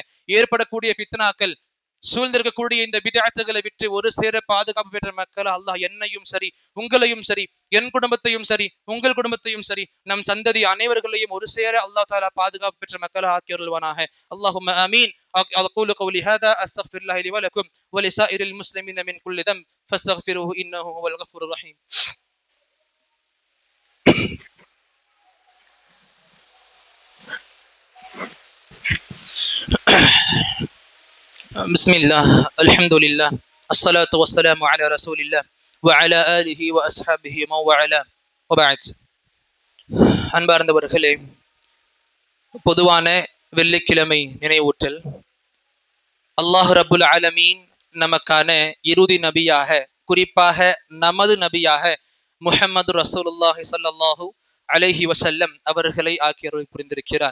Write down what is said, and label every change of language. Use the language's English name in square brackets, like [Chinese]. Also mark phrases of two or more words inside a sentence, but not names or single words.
[Tamil] ஏற்படக்கூடிய பித்னாக்கள், சூழ்ந்திருக்கக்கூடிய இந்த பித்அத்துகளை விட்டு ஒரு சேர பாதுகாப்பு பெற்ற மக்கள் அல்லாஹ் என்னையும் சரி, உங்களையும் சரி, என் குடும்பத்தையும் சரி, உங்கள் குடும்பத்தையும் சரி, நம் சந்ததி அனைவர்களையும் ஒரு சேர [Arabic] الله تعالى [Tamil] பாதுகாப்பு பெற்ற மக்கள் ஆக்கி அருள்வானாக. [Arabic] اللهم آمين. أقول قولي هذا أستغفر الله لي ولكم ولسائر المسلمين من كل ذنب فاستغفروه إنه هو الغفور الرحيم. بسم الله الحمد لله الصلاة والسلام على رسول الله وعلى آله وأصحابه ومن والاه وبعد. [Tamil] அன்பார்ந்தவர்களே, பொதுவான வெள்ளிக்கிழமை நினைவூட்டல். [Arabic] الله رب العالمين [Tamil] நமக்கான இறுதி நபியாக, குறிப்பாக நமது நபியாக முஹம்மது [Arabic] رسول الله صلى الله عليه وسلم [Tamil] அவர்களை ஆக்கி அருள் புரிந்திருக்கிறார்.